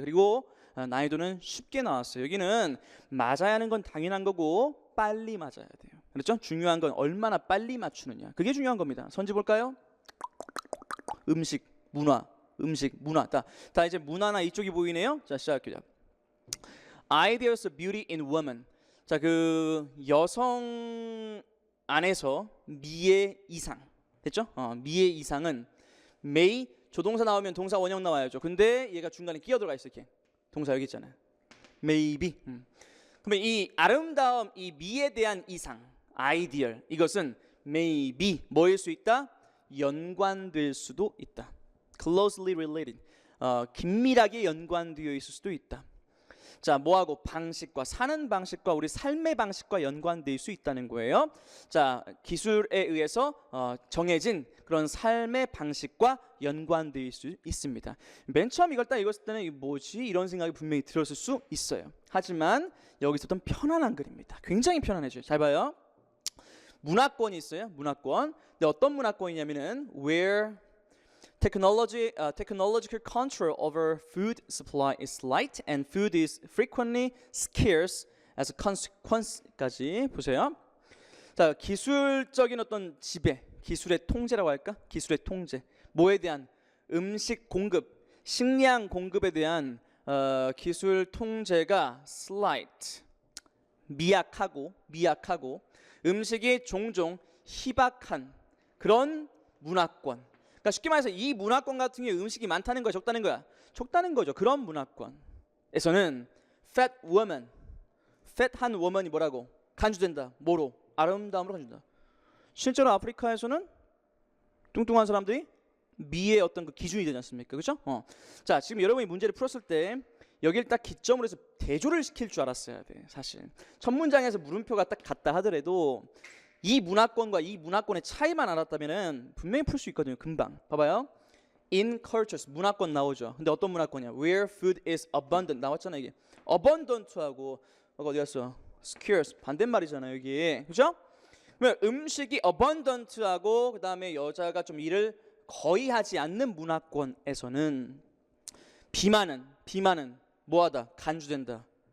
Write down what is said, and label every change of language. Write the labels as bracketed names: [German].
[Korean] 그리고 난이도는 쉽게 나왔어요. 여기는 맞아야 하는 건 당연한 거고 빨리 맞아야 돼요. 그렇죠? 중요한 건 얼마나 빨리 맞추느냐. 그게 중요한 겁니다. 선지 볼까요? 음식, 문화, 음식, 문화. 다 이제 문화나 이쪽이 보이네요. 자, 시작할게요. [English] Ideas of beauty in women. [Korean] 자, 그 여성 안에서 미의 이상. 됐죠? 미의 이상은 may 조동사 나오면 동사 원형 나와야죠. 근데 얘가 중간에 끼어 들어가 있어 이렇게. 동사 여기 있잖아요. maybe. 그러면 이 아름다움, 이 미에 대한 이상, ideal 이것은 maybe 뭐일 수 있다? 연관될 수도 있다. [English] Closely related. [Korean] 긴밀하게 연관되어 있을 수도 있다. 자, 뭐하고? 방식과 사는 방식과 우리 삶의 방식과 연관될 수 있다는 거예요. 자, 기술에 의해서 정해진 그런 삶의 방식과 연관될 수 있습니다. 맨 처음 이걸 딱 읽었을 때는 이게 뭐지? 이런 생각이 분명히 들었을 수 있어요. 하지만 여기서 좀 편안한 글입니다. 굉장히 편안해져요. 잘 봐요. 문화권이 있어요. 문화권. 근데 어떤 문화권이냐면은 [English] where technological control over food supply is slight and food is frequently scarce as a consequence까지 [Korean] 보세요. 자, 기술적인 어떤 지배, 기술의 통제라고 할까? 기술의 통제. 뭐에 대한? 음식 공급, 식량 공급에 대한 기술 통제가 slight, 미약하고 음식이 종종 희박한 그런 문화권. 그러니까 쉽게 말해서 이 문화권 같은 경우에 음식이 많다는 거야, 적다는 거야? 적다는 거죠. 그런 문화권에서는 fat woman, fat한 woman이 뭐라고? 간주된다. 뭐로? 아름다움으로 간주된다. 실제로 아프리카에서는 뚱뚱한 사람들이 미의 어떤 그 기준이 되지 않습니까? 그렇죠? 자, 지금 여러분이 문제를 풀었을 때 여기를 딱 기점으로 해서 대조를 시킬 줄 알았어야 돼. 사실 첫 문장에서 물음표가 딱 같다 하더라도 이 문화권과 이 문화권의 차이만 알았다면은 분명히 풀 수 있거든요. 금방. 봐봐요. In cultures 문화권 나오죠. 근데 어떤 문화권이야? [English] Where food is abundant [Korean] 나왔잖아 이게. abundant하고 어디 갔어? scarce 반대말이잖아요 여기. 그렇죠? 그러면 음식이 abundant하고 그다음에 여자가 좀 일을 거의 하지 않는 문화권에서는 비만은 뭐하다? 간주된다.